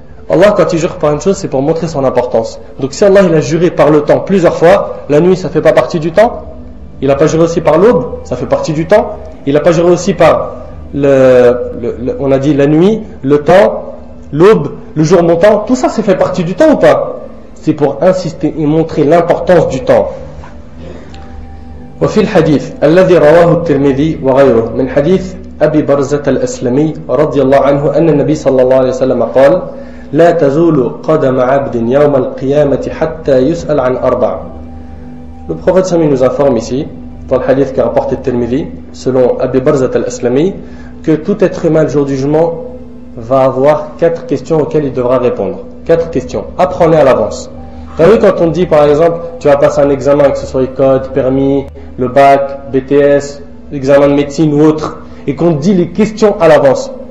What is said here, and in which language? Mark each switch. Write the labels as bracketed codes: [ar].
[fr] Allah quand il jure par une chose, c'est pour montrer son importance. Donc si Allah il a juré par le temps plusieurs fois, la nuit ça fait pas partie du temps? Il n'a pas juré aussi par l'aube, ça fait partie du temps? Il n'a pas juré aussi par on a dit la nuit, le temps, l'aube, le jour montant, tout ça, ça fait partie du temps ou pas? C'est pour insister et montrer l'importance du temps. [ar] وفي الحديث الذي رواه الترمذي وغيره من حديث أبي برزة الأسلمي رضي الله عنه أن النبي صلى الله عليه وسلم قال لا تزول قدم عبد يوم القيامة حتى يسأل عن أربع. [fr] Le prophète Sami nous informe ici, dans le hadith qu'a rapporté Tirmidhi, selon Abi Barzat al-Aslami, que tout être humain le jour du jugement va avoir 4 questions auxquelles il devra répondre. 4 questions. Apprends-les à l'avance. Tu as vu quand on te dit par exemple, tu vas passer un examen, que ce soit code, permis, le bac, BTS, examen de médecine ou autre, et qu'on te dit les questions à l'avance.